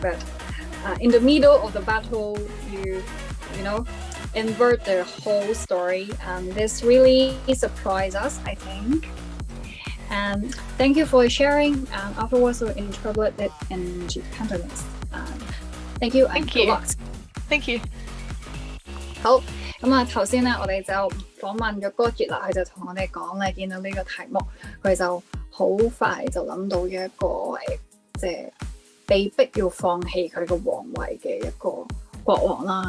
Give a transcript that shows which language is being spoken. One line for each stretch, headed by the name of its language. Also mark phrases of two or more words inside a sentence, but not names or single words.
English: But in the middle of the battle, you invert the whole story, and this really surprised us, I think. And thank you for sharing. And afterwards, we'll interpret it in Cantonese. Thank you. Thank you. you. Thank you.
Cantonese: 好，咁啊，頭先咧，我哋就訪問咗哥傑啦，佢就同我哋講咧，見到呢個題目，佢就好快就諗到一個即係被逼要放棄佢個皇位嘅一個國王啦。